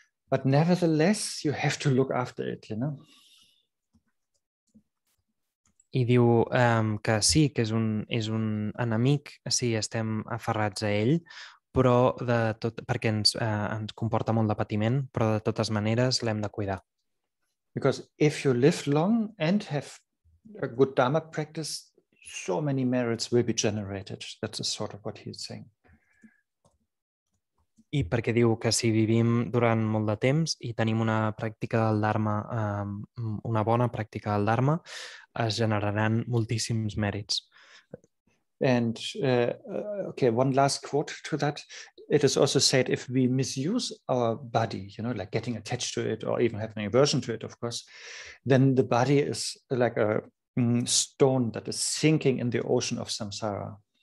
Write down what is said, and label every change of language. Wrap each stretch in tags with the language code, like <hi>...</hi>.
<en>But nevertheless, you have to look after it, you know.</en> <ca>I diu que sí, que és un enemic si estem aferrats a ell, però perquè ens comporta molt de patiment, però de totes maneres l'hem de cuidar.</ca> <en>Because if you live long and have a good Dharma practice, so many merits will be generated. That's sort of what he's saying.</en> <ca>I perquè diu que si vivim durant molt de temps i tenim una pràctica del Dharma, una bona pràctica del Dharma, es generaran moltíssims mèrits.</ca> <en>And one last quote to that. It is also said if we misuse our body, you know, like getting attached to it or even having aversion to it, of course, then the body is like a stone that is sinking in the ocean of samsara.</en>